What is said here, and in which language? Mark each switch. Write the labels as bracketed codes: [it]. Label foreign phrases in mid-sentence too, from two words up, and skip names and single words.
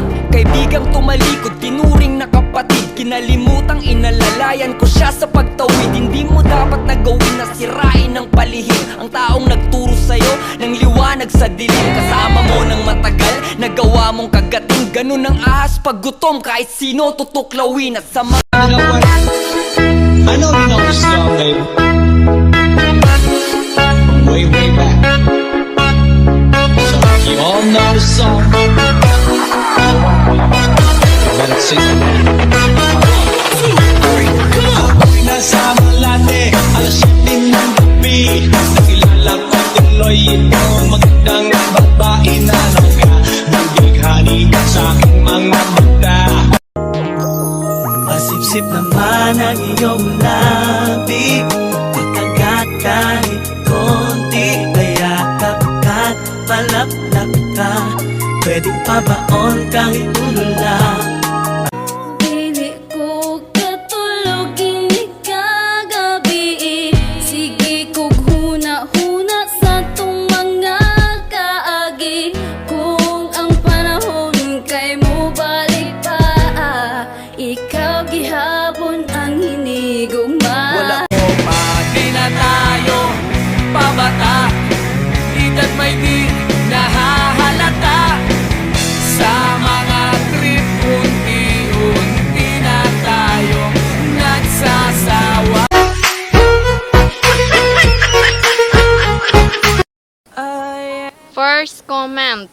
[tl] Kaibigang tumalikod, tinuring na kapatid. Kinalimutang inalalayan ko siya sa pagtawid. Hindi mo dapat nagawin na sirain ng palihim ang taong nagturo sa'yo ng liwanag sa dilim. Kasama mo ng matagal, nagawa mong kagating. Ganun ang ahas pag gutom, kahit sino tutuklawin. At sa mga [en] You know what? I know you know this song, baby. Way, way back. So if you all know the song, you better sing it. [tl] Ako'y nasa Malate, alas 7 ng gabi. Nakilala ko tuloy ikaw, magandang babae na nagbighani sa aking mga mata. Masipsip naman ang iyong labi, pagkagat kahit konti, payakap ka't palaplak ka, pwedeng pabaon kahit ulo lang. [ceb] Dili ko katulog ini kagabi, sige kog huna-huna sa tong mga kaagi. Kung ang panahon kay mo balik pa, ikaw gihapon ang hinigugma. wala ko pa, [tl] di na tayo pabata. Edad may di nahahalata. Sa mga trip, unti-unti na tayo nagsasawa. [en] First comment.